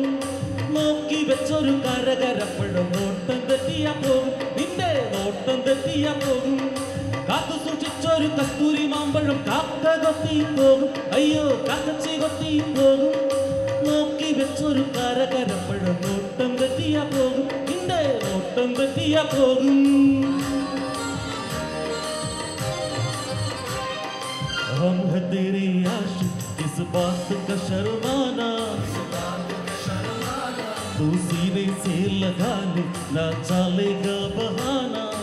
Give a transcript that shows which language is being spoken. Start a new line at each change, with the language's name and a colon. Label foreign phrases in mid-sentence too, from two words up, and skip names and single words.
Malayalam: നോക്കി വെച്ചൊരു കരകരപ്പഴം നോട്ടം തെറ്റിയാ പോകും, നിന്റെ നോട്ടം തെറ്റിയാ പോകും. കാത്തു സൂക്ഷിച്ചൊരു കസ്തൂരി മാമ്പഴം കാക്ക കൊത്തി പോകും, അയ്യോ കാക്കച്ചി കൊത്തി പോകും. നോക്കി വെച്ചൊരു കരകരപ്പഴം നോട്ടം തെറ്റിയാ പോകും, നിന്റെ നോട്ടം തെറ്റിയാ പോകും.
Hindi: हम है तेरे आशिक, इस बात का शर्माना, तू सीने से लगा ले ना चलेगा बहाना.